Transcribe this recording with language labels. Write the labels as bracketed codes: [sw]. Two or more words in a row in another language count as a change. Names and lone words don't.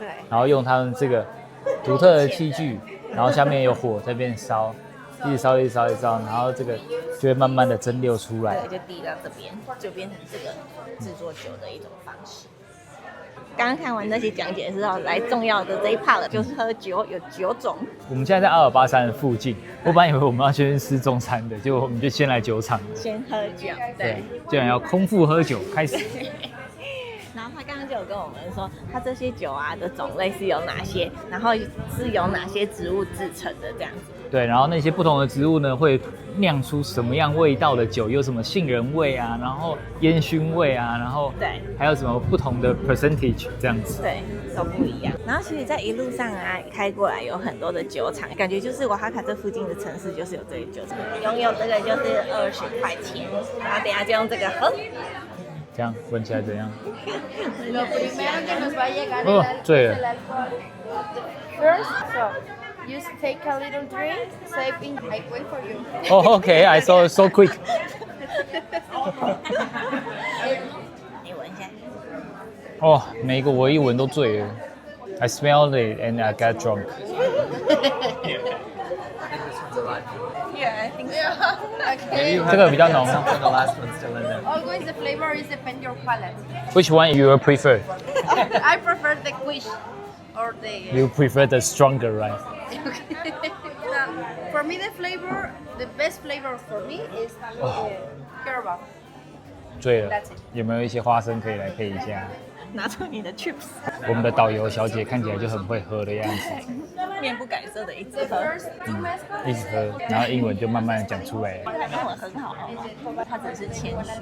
[zh] 然後用他們這個獨特的器具，然後下面有火在那邊燒，一直燒，然後這個就會慢慢的蒸餾出來。对，就遞到這邊，就變成這個製作酒的一種方式。剛剛看完那些講解之後，來重要的這一 part 了，就是喝酒，有酒種。我們現在在阿爾巴山的附近，我本來以為我們要先吃中餐的，結果我們就先來酒廠，先喝酒。对，既然要空腹喝酒，開始。然後他剛剛就有跟我們說，他這些酒啊的種類是有哪些，然後是由哪些植物製成的這樣子。对，然後那些不同的植物呢，會釀出什麼樣味道的酒？有什麼杏仁味啊，然後煙燻味啊，然後對，還有什麼不同的 percentage 這樣子？對，都不一樣。然後其實，在一路上啊，開過來有很多的酒廠，感覺就是瓦哈卡這附近的城市就是有這些酒廠。擁有這個就是20塊錢，然後等一下就用這個喝。這樣聞起來怎樣？哦，醉了。 [en] You take a little drink, save in. I wait for you. Oh, okay. I saw it so quick. [zh] 你聞一下。哦，每一個我一聞都醉了。 [en] I smelled it and I got drunk. Yeah, I think so. Okay. [zh] 這個比較濃。 [en] Always the flavor is depend your palate. Which one you prefer? I prefer the quiche or the. You prefer the stronger, right? For me, the best flavor for me is Carabao. [zh] 醉了，有沒有一些花生可以來配一下？拿出你的 chips。我們的導遊小姐看起來就很會喝的樣子，面不改色的一直喝，一直喝，然後英文就慢慢的講出來了。他英文很好，他只是謙虛。